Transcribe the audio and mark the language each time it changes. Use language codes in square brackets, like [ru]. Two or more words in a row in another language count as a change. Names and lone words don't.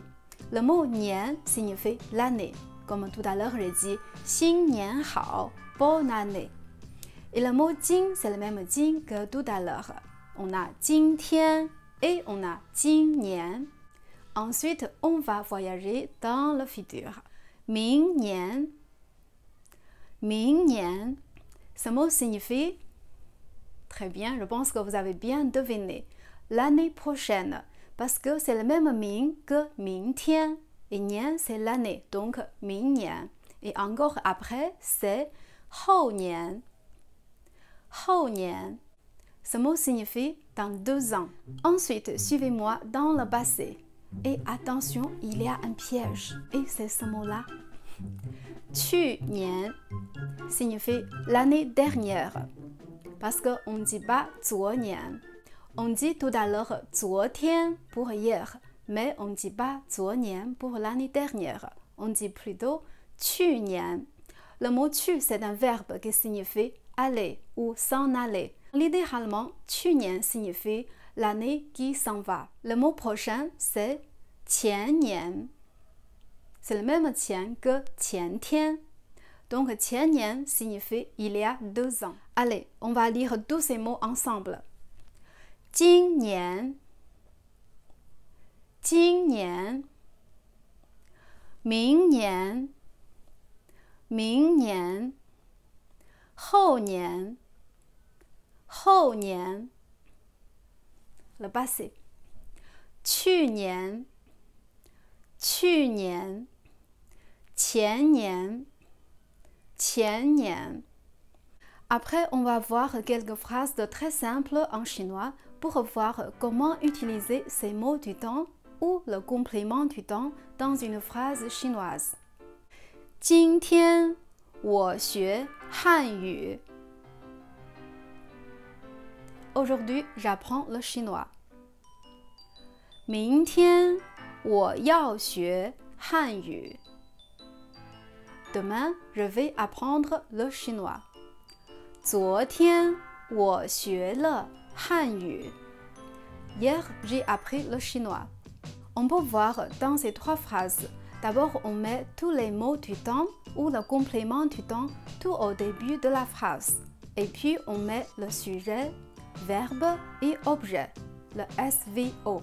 [fr] Le mot 年 signifie l'année. Comme tout à l'heure, j'ai dit [zh] 新年好 [fr] bonne année. Et le mot 今 c'est le même 今 que tout à l'heure. On a 今天 et on a 今年. Ensuite, on va voyager dans le futur. [zh] 明年 明年 [fr] ce mot signifie très bien, je pense que vous avez bien deviné l'année prochaine parce que c'est le même ming que 明天 et nian c'est l'année donc 明年 et encore après c'est [zh] 后年 后年 [fr] ce mot signifie dans 2 ans. Ensuite, suivez-moi dans le passé. Et attention, il y a un piège. Et c'est ce mot-là. 去年 signifie l'année dernière. Parce qu'on ne dit pas 昨年. On dit tout à l'heure 昨天 pour hier. Mais on ne dit pas 昨年 pour l'année dernière. On dit plutôt 去年. Le mot 去 c'est un verbe qui signifie aller ou s'en aller. Littéralement, 去年 signifie l'année qui s'en va. Le mot prochain, c'est 前年. C'est le même 前 que 前天. Donc, 前年 signifie il y a 2 ans. Allez, on va lire tous ces mots ensemble. [zh] 今年今年明年明年后年后年 [fr] Le passé. [zh] 去年去年前年前年 [fr] Après, on va voir quelques phrases très simples en chinois pour voir comment utiliser ces mots du temps ou le complément du temps dans une phrase chinoise. [zh] 今天我学汉语 [fr] Aujourd'hui, j'apprends le chinois. [zh] 明天我要学汉语 [fr] Demain, je vais apprendre le chinois. [zh] 昨天我学了汉语 [fr] Hier, j'ai appris le chinois. On peut voir dans ces 3 phrases. D'abord, on met tous les mots du temps ou le complément du temps tout au début de la phrase. Et puis, on met le sujet, verbe et objet, le SVO.